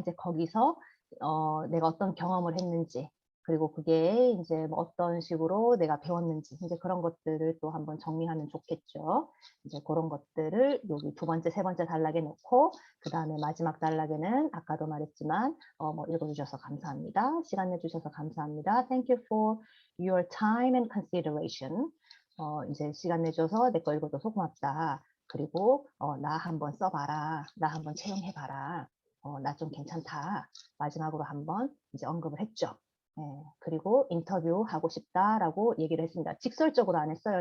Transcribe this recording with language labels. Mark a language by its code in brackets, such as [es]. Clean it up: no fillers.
[ko] 이제 거기서 내가 어떤 경험을 했는지, 그리고 그게 이제 뭐 어떤 식으로 내가 배웠는지, 이제 그런 것들을 또 한번 정리하면 좋겠죠. 이제 그런 것들을 여기 두 번째, 세 번째 단락에 놓고, 그 다음에 마지막 단락에는 아까도 말했지만 뭐 읽어주셔서 감사합니다. 시간 내주셔서 감사합니다. [en] Thank you for your time and consideration. [ko] 이제 시간 내줘서 내 거 읽어줘서 고맙다. 그리고 나 한번 써봐라. 나 한번 채용해봐라. 나 좀 괜찮다. 마지막으로 한번 이제 언급을 했죠. 그리고 인터뷰하고 싶다라고 얘기를 했습니다. 직설적으로 안 했어요.